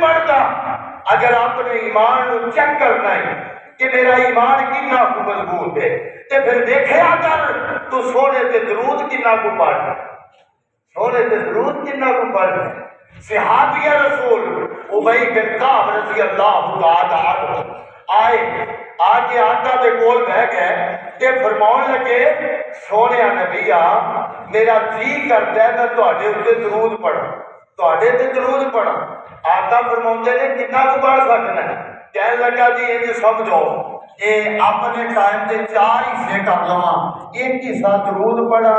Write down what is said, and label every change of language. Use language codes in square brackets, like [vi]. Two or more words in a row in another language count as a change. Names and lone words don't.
[pa] اگر اپنے ایمان نو چیک کرنا ہے کہ میرا ایمان کتنا کو مضبوط ہے، تے پھر دیکھیا کر تو سونے تے درود کتنا کو پڑھنا، سونے تے درود کتنا کو پڑھنا۔ صحابی رسول ابی بن کعب [ar] رضی اللہ تعالی عنہ [pa] آئے، آگے آقا دے کول بہ گئے تے فرماؤن لگے سونیا نبیا میرا جی کرتا ہے میں تواڈے اوتے درود پڑھاں، تواڈے تے درود پڑھاں۔ آقا فرماؤندے نے کتنا کو پڑھ سکنا ہے؟ کہنے لگا جی یہ سمجھو اے اپنے ٹائم تے 4 حصے کر لواں، ایک حصہ درود پڑھا